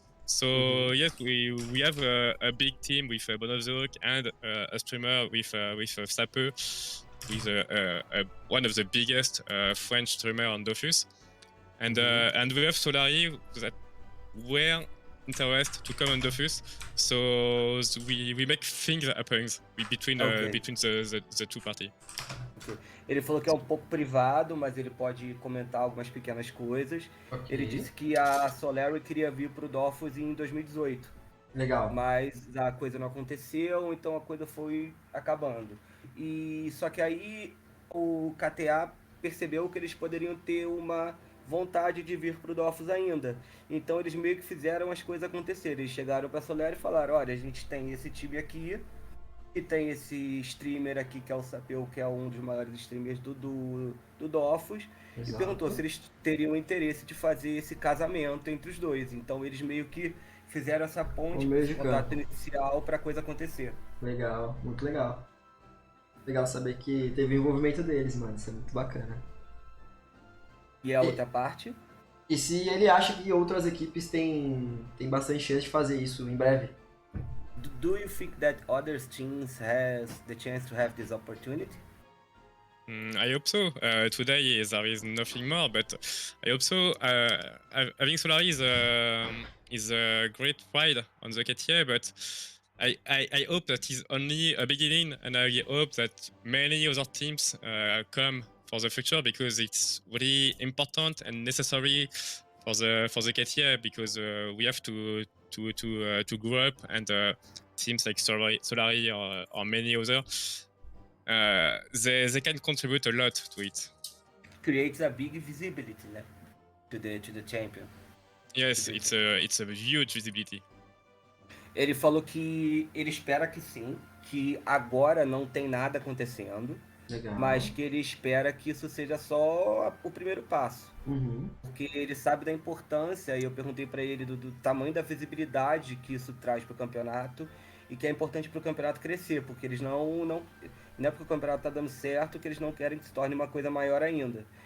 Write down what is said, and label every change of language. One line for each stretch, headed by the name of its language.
English: So yes, we have a big team with Bonozok and a streamer with Sapeux, with one of the biggest French streamer on Dofus, and we have Solary that were interested to come on Dofus. So we make things happen between the two parties. Okay.
Portuguese: Ele falou que é um pouco privado, mas ele pode comentar algumas pequenas coisas.
English: Okay.
Portuguese: Ele disse que a Solary queria vir pro Dofus em 2018. Legal. Mas a coisa não aconteceu, então a coisa foi acabando. E só que aí o KTA percebeu que eles poderiam ter uma vontade de vir pro Dofus ainda. Então eles meio que fizeram as coisas acontecerem. Eles chegaram pra Solary e falaram: olha, a gente tem esse time aqui, e tem esse streamer aqui que é o Sapeu, que é um dos maiores streamers do Dofus. Exato. E perguntou se eles teriam interesse de fazer esse casamento entre os dois. Então eles meio que fizeram essa ponte, esse contato inicial para a coisa acontecer. Legal, muito legal. Legal saber que teve envolvimento deles, mano. Isso é muito bacana. E a outra parte? E se ele acha que outras equipes têm bastante chance de fazer isso em breve?
English: Do you think that other teams has the chance to have this opportunity? I hope so. Today there is nothing more, but I hope so. Having Solary is a great pride on the KTA, but I hope that is only a beginning, and I hope that many other teams come for the future, because it's really important and necessary for the KTA, because we have to grow up, and teams like Solary or many others, they can contribute a lot to it. Creates a big visibility,
Portuguese: né?
English: to the champion. Yes, it's a huge visibility.
Portuguese: Ele falou que ele espera que sim, que agora não tem nada acontecendo. Legal. Mas que ele espera que isso seja só o primeiro passo. Porque ele sabe da importância, e eu perguntei para ele do tamanho da visibilidade que isso traz para o campeonato, e que é importante para o campeonato crescer, porque eles não é porque o campeonato está dando certo que eles não querem que se torne uma coisa maior ainda.